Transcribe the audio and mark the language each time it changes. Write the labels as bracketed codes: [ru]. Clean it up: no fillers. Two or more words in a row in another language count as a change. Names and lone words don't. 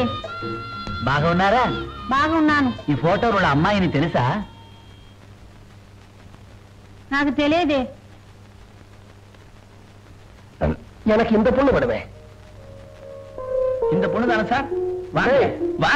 [te] బాగున్నారా? బాగున్నాను. ఈ ఫోటోలో ఉన్న అమ్మాయిని తెలుసా? నాకు తెలియదే. [ta] எனக்கு இந்த பொண்ணு வேணுமே. இந்த பொண்ணு தானே சார்? வாங்க வாங்க.